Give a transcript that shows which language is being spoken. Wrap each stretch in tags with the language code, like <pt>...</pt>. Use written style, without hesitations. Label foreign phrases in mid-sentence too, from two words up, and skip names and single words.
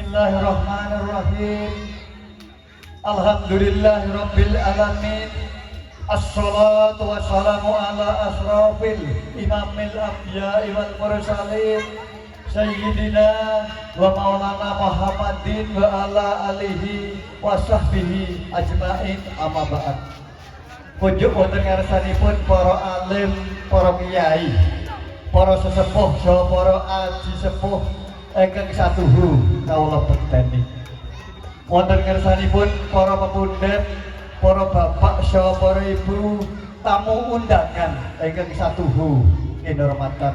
<ar>بسم الله الرحمن الرحيم الحمد لله رب العالمين. الصلاة والسلام على أشرف الإمام الأنبياء والمرسلين سيدنا ومولانا محمد وعلى آله وصحبه أجمعين أما بعد.</ar> <jv>Kunjuk wonten ngarsanipun para alim, para kiai, para sesepuh saha para aji sepuh ingkang satuhu kawula bekteni. Wonten ngarsanipun para pepundhen, para bapak saha para ibu, tamu undangan ingkang satuhu kinurmatan.</jv>